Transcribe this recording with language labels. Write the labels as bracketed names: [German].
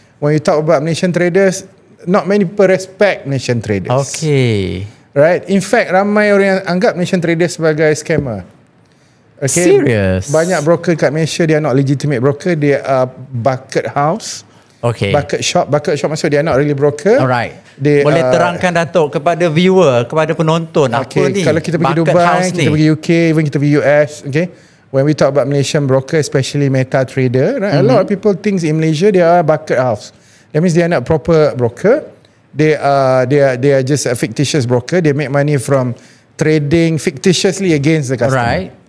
[English] When you talk about Malaysian traders, not many people respect Malaysian traders. Right? In fact, [Malay] ramai orang yang anggap Malaysian traders sebagai scammer. [English] Serious? [Malay] Banyak broker kat [English] Malaysia, they are not legitimate broker, they are bucket house. Bucket shop [Malay] maksud dia [English] not really broker. [Malay] Boleh terangkan Datuk kepada viewer, kepada penonton, apa ni? Kalau kita pergi Dubai, kita pergi UK, [English] even [Malay] kita pergi US, [English] when we talk about Malaysian broker, especially meta trader, a lot of people think in Malaysia they are bucket house. That means they are not proper broker. They are just a fictitious broker. They make money from trading fictitiously against the customer.